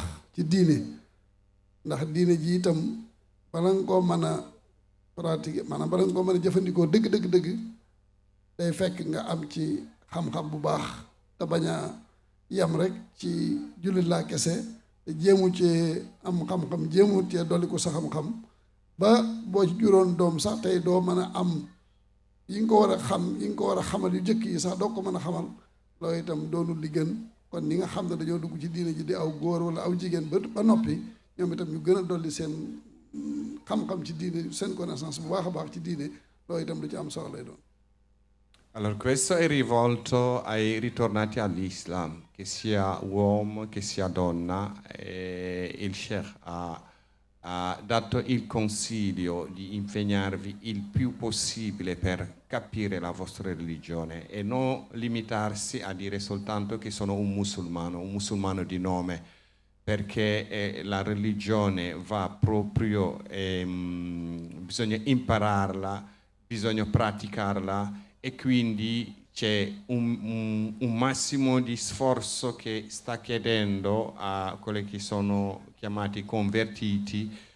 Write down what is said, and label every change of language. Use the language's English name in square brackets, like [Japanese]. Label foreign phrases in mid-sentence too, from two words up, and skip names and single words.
[Wolof] ci diine ndax diine ji itam bala nga koo mën a pratiquer maanaam bala nga koo mën a jëfandikoo dëgg day fekk nga am ci xam-xam bu baax te bañ a yem rek ci jullit laa kese te jéemu cee am xam-xam jéemu cee dolli ko sa xam-xam ba boo ci juróon doom sax tey doo mën a am yi nga ko war a xam yi nga ko war a xamal yu jëkk yi sax doo ko mën a xamal loolu itam doonul li gën. kon ñi nga xam ne dañoo dugg ci diine ji di aw góor wala aw jigéen ba noppi ñoom itam ñu gën a dolli seen xam-xam ci diine seen connaissance bu baax a baax ci diine loolu itam lu ci am solo lay doon. [Italian] Allora, questo è rivolto ai ritornati all'Islam, che sia uomo, che sia donna. Il Sheikh ha dato il consiglio di impegnarvi il più possibile per capire la vostra religione e non limitarsi a dire soltanto che sono un musulmano di nome, perché la religione va proprio, bisogna impararla, bisogna praticarla e quindi c'è un massimo di sforzo che sta chiedendo a quelli che sono chiamati convertiti